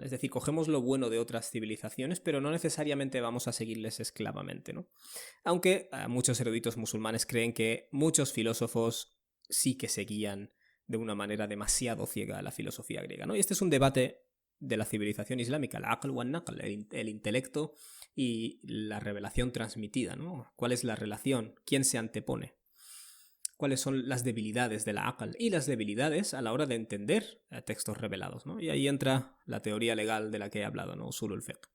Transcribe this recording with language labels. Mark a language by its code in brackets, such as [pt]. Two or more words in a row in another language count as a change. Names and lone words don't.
[es] Es decir, cogemos lo bueno de otras civilizaciones, pero no necesariamente vamos a seguirles esclavamente, ¿no? Aunque muchos eruditos musulmanes creen que muchos filósofos sí que seguían de una manera demasiado ciega a la filosofía griega, ¿no? Y este es un debate de la civilización islámica, el [ar] عقل ونقل, [es] el intelecto y la revelación transmitida, ¿no? ¿Cuál es la relación? ¿Quién se antepone? ¿Cuáles son las debilidades de la aql y las debilidades a la hora de entender textos revelados, ¿no? Y ahí entra la teoría legal de la que he hablado, ¿no? [ar] أصول الفقه.